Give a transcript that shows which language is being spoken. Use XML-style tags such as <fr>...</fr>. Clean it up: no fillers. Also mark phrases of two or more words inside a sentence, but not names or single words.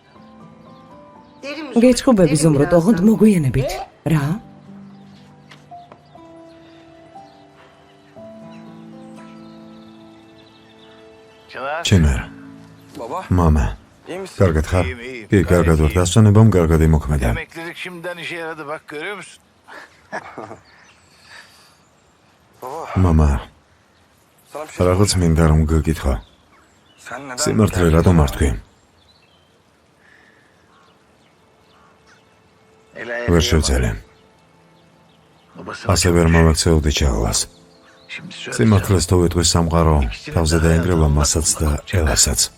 <ka>გეჩხუბები ზუმროთ, ოღონდ მოგვიანებით. რა? ჩინარ. მამა. კარგად ხარ? კი, კარგად ვარ. დასვენებამ კარგად იმოქმედა.</ka> <tr>Emeklilik şimdiden işe yaradı bak görüyor musun?</tr> <ka>მამა, რაღაც მინდა რომ გაგითხრა. სიმართლე რატომ არ თქვი? ვერ შევძელე. ასე ვერ მოვაქცეოდი ჩაღლას. სიმართლეს თუ ვიტყვი სამყარო, თავზე დაენგრევა მასაც და ელასაც.</ka>